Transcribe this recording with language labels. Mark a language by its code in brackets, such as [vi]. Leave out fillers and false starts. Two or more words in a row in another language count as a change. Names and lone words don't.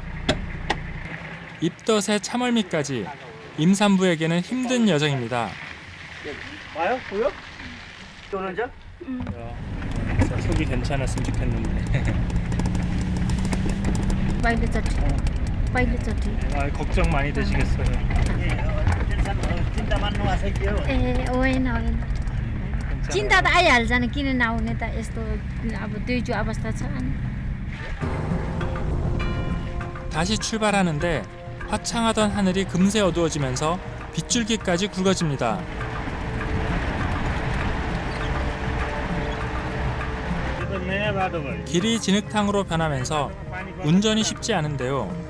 [ko] 입덧에 차멀미까지 임산부에게는 힘든 여정입니다. 와요? 보여? 오는죠? 속이 괜찮았으면 좋겠는데. [ne] पहिलोचोटि [ko] 아, 걱정 많이 되시겠어요. [ne] चिन्ता मान्नु आसक्यो ए होइन चिन्ता त आइहाल्छ नि किन नआउने त यस्तो अब दुईजो अवस्था छ अनि [ko] 다시 출발하는데 화창하던 하늘이 금세 어두워지면서 빗줄기까지 굵어집니다. 길이 진흙탕으로 변하면서 운전이 쉽지 않은데요.